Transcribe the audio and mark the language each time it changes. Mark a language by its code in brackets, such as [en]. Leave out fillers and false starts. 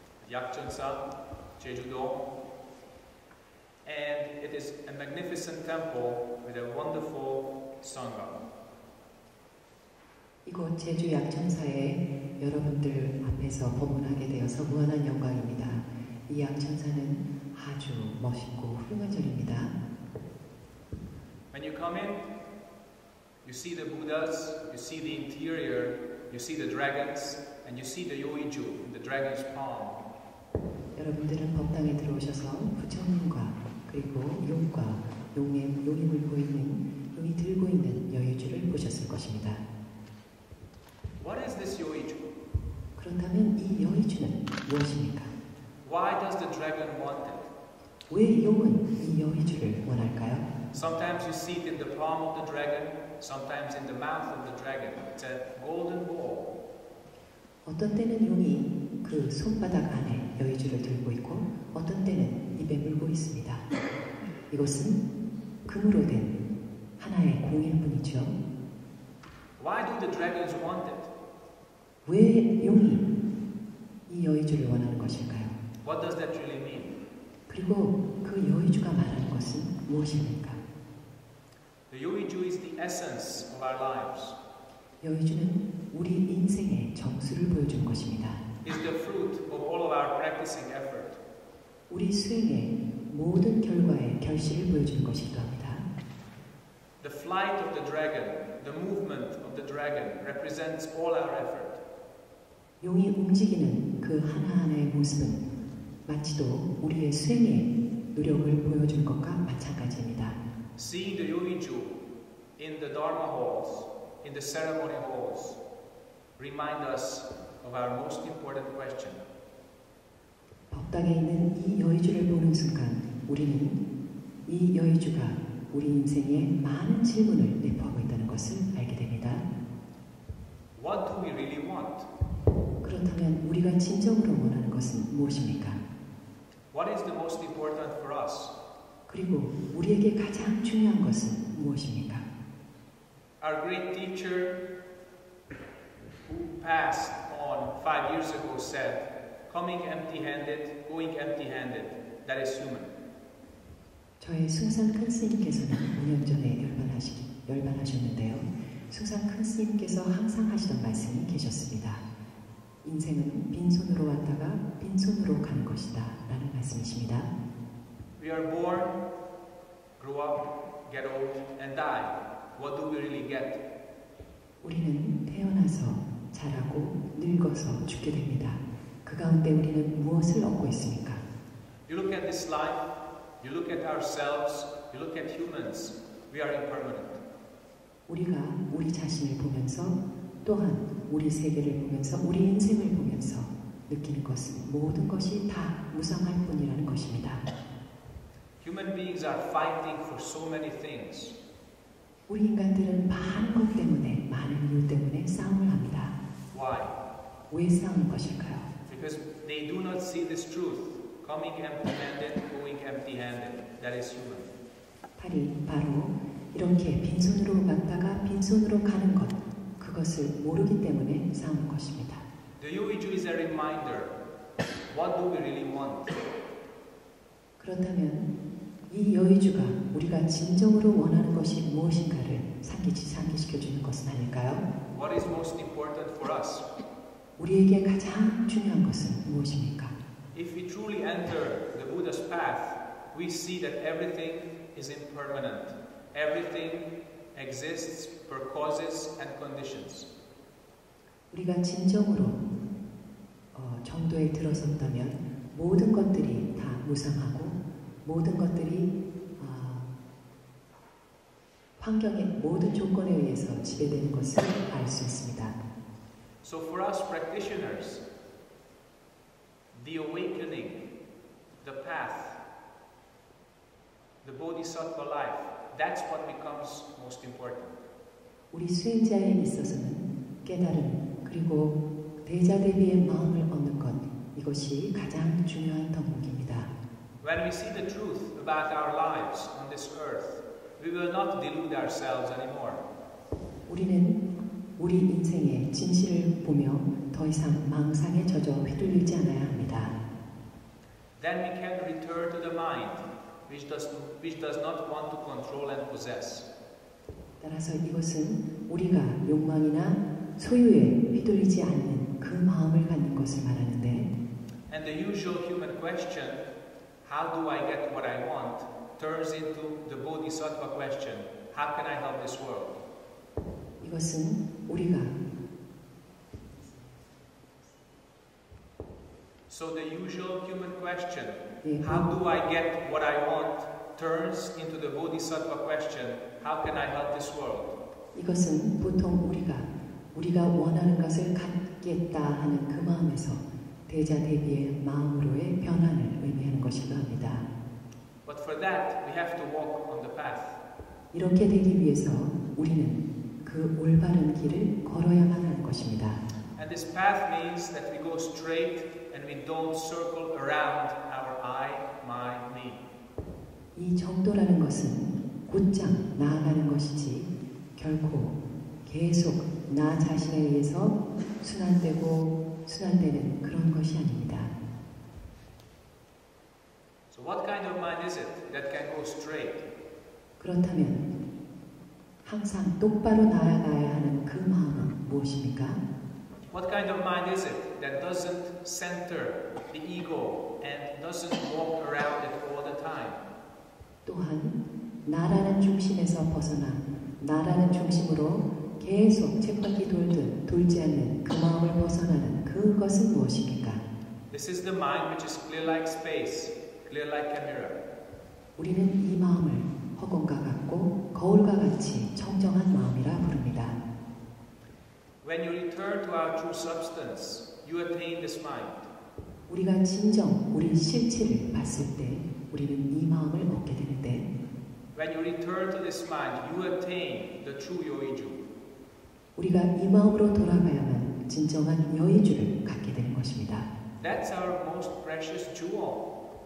[en] 약전사, 제주도, and it is a magnificent temple with a wonderful sangha. [ko] 이곳 제주 약천사에 여러분들 앞에서 법문하게 되어서 무한한 영광입니다. 이 약천사는 아주 멋있고 훌륭한 절입니다. [en] When you come in, you see the Buddhas, you see the interior, you see the dragons, and you see the Yoiju in the dragon's palm. [ko] 여러분들은 법당에 들어오셔서 부처님과 그리고 용과 용임을 보이는 용이 들고 있는 여유주를 보셨을 것입니다. [en] What is this Yoiju? [ko] 그렇다면 이 여유주는 무엇입니까? [en] Why does the dragon want it? [ko] 왜 용은 이 여유주를 원할까요? [en] Sometimes you see it in the palm of the dragon, sometimes in the mouth of the dragon. It's a golden ball. [ko] 어떤 때는 용이 그 손바닥 안에 여유주를 들고 있고 어떤 때는 입에 물고 있습니다. 이것은 금으로 된 하나의 공일 뿐이죠. [en] Why do the dragons want it? [ko] 왜 용이 이 여유주를 원하는 것일까요? [en] What does that really mean? [ko] 그리고 그 여유주가 말하는 것은 무엇입니까? [en] The Yoiju is the essence of our lives. [ko] 여유주는 우리 인생의 정수를 보여주는 것입니다. [en] Is the fruit of all of our practicing effort. [ko] 우리 수행의 모든 결과의 결실을 보여주는 것이기도 합니다. [en] The flight of the dragon, the movement of the dragon represents all our effort. [ko] 용이 움직이는 그 하나하나의 모습은 마치도 우리의 수행의 노력을 보여준 것과 마찬가지입니다. [en] Seeing the Yoiju in the Dharma halls, in the ceremony halls, remind us of our most important question. [ko] 법당에 있는 이 여유주를 보는 순간 우리는 이 여유주가 우리 인생에 많은 질문을 내포하고 있다는 것을 알게 됩니다. [en] What do we really want? [ko] 그렇다면 우리가 진정으로 원하는 것은 무엇입니까? [en] What is the most important for us? [ko] 그리고 우리에게 가장 중요한 것은 무엇입니까? [en] Our great teacher who passed on 5 years ago said, coming empty-handed, going empty-handed, that is human. [ko] 저의 숭산 큰 스님께서는 5년 전에 열반하셨는데요. 숭산 큰 스님께서 항상 하시던 말씀이 계셨습니다. 인생은 빈손으로 왔다가 빈손으로 가는 것이다 라는 말씀이십니다. [en] We are born, grow up, get old, and die. What do we really get? [ko] 우리는 태어나서 자라고 늙어서 죽게 됩니다. 그 가운데 우리는 무엇을 얻고 있습니까? [en] You look at this life, you look at ourselves, you look at humans, we are impermanent. [ko] 우리가 우리 자신을 보면서 또한 우리 세계를 보면서 우리 인생을 보면서 느끼는 것은 모든 것이 다 무상할 뿐이라는 것입니다. [en] Human beings are fighting for so many things. [ko] 우리 인간들은 많은 것 때문에, 많은 이유 때문에 싸움을 합니다. [en] Why? [ko] 왜 싸우는 것일까요? [en] Because they do not see this truth. Coming empty-handed, going empty-handed. That is human. [ko] 바로 이렇게 빈손으로 갔다가 빈손으로 가는 것, 그것을 모르기 때문에 싸우는 것입니다. [en] The Yoiju is a reminder. What do we really want? [ko] 그렇다면 이 여유주가 우리가 진정으로 원하는 것이 무엇인가를 상기시켜주는 것은 아닐까요? [en] what is most important for us? [ko] 우리에게 가장 중요한 것은 무엇입니까? [en] If we truly enter the Buddha's path, we see that everything is impermanent. Everything exists per causes and conditions. [ko] 우리가 진정으로 정도에 들어섰다면 모든 것들이 다 무상하고 모든 것들이 환경의 모든 조건에 의해서 지배되는 것을 알 수 있습니다. [en] So for us practitioners, the awakening, the path, the bodhisattva life, that's what becomes most important. [ko] 우리 수행자에 있어서는 깨달음 그리고 대자대비의 마음을 얻는 것 이것이 가장 중요한 덕목입니다. [en] When we see the truth about our lives on this earth, we will not delude ourselves anymore. [ko] 우리는 우리 인생의 진실을 보며 더 이상 망상에 젖어 휘둘리지 않아야 합니다. [en] Then we can return to the mind, which does not want to control and possess. [ko] 따라서 이것은 우리가 욕망이나 소유에 휘둘리지 않는 그 마음을 갖는 것을 말하는데 [en] And the usual human question, how do I get what I want, turns into the bodhisattva question, how can I help this world? [ko] 이것은 우리가 [en] So the usual human question, how do I get what I want, turns into the bodhisattva question, how can I help this world? [ko] 이것은 보통 우리가 원하는 것을 갖겠다 하는 그 마음에서 대자대비의 마음으로의 변화를 의미하는 것이기도 합니다. [en] But for that, we have to walk on the path. [ko] 이렇게 되기 위해서 우리는 그 올바른 길을 걸어야만 하는 것입니다. [en] And this path means that we go straight and we don't circle around our I, my, me. [ko] 이 정도라는 것은 곧장 나아가는 것이지 결코 계속 나 자신에 의해서 순환되는 그런 것이 아닙니다. [en] So what kind of mind is it that can go straight? [ko] 그렇다면 항상 똑바로 나아가야 하는 그 마음은 무엇입니까? [en] What kind of mind is it that doesn't center the ego and doesn't walk around it all the time? [ko] 또한 나라는 중심에서 벗어나 나라는 중심으로 계속 쳇바퀴 돌듯 돌지 않는 그 마음을 벗어나는 그것은 무엇입니까? [en] This is the mind which is clear like space, clear like a mirror. [ko] 우리는 이 마음을 허공과 같고 거울과 같이 청정한 마음이라 부릅니다. [en] When you return to our true substance, you attain this mind. [ko] 우리가 진정 우리 실체를 봤을 때 우리는 이 마음을 얻게 되는데 [en] When you return to this mind, you attain the true yoiju. [ko] 우리가 이 마음으로 돌아가야만 진정한 여의주를 갖게 되는 것입니다. [en] That's our most precious jewel.